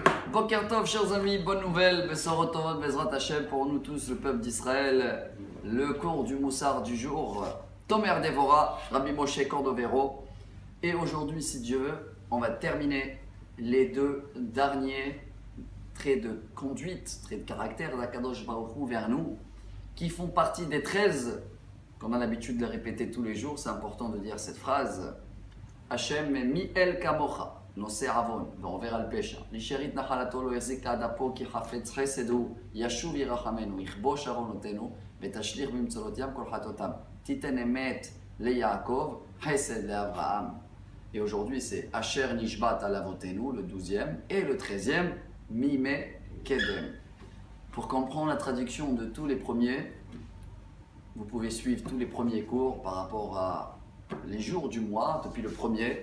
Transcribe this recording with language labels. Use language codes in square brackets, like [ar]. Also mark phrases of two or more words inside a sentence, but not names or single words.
[he] בוקר טוב, [fr] chers amis, bonne nouvelle, [he] בשורות טובות, בעזרת השם, [fr] pour nous tous, le peuple d'Israël, le cours du Moussar du jour, Tomer Devora, Rabbi Moshe Cordovero. Et aujourd'hui, si Dieu veut, on va terminer les deux derniers traits de conduite, traits de caractère d' [he] הקדוש ברוך הוא [fr] vers nous, qui font partie des 13, qu'on a l'habitude de les répéter tous les jours. C'est important de dire cette phrase. [he] השם מי אל כמוך. נושא עוון ועובר על פשע, לשארית נחלתו לא יחזיק עד אפו כי חפץ חסד הוא, ישוב ירחמנו, יכבוש עוונותינו ותשליך במצלותיהם כל חטאותם. תיתן אמת ליעקב, חסד לאברהם. [fr] Et aujourd'hui c'est [he] אשר נשבעת על אבותינו, [fr] le 12e, et le 13e, [he] מימי קדם. [fr] Pour comprendre la traduction de tous les premiers, vous pouvez suivre tous les premiers cours par rapport à les jours du mois, depuis le premier.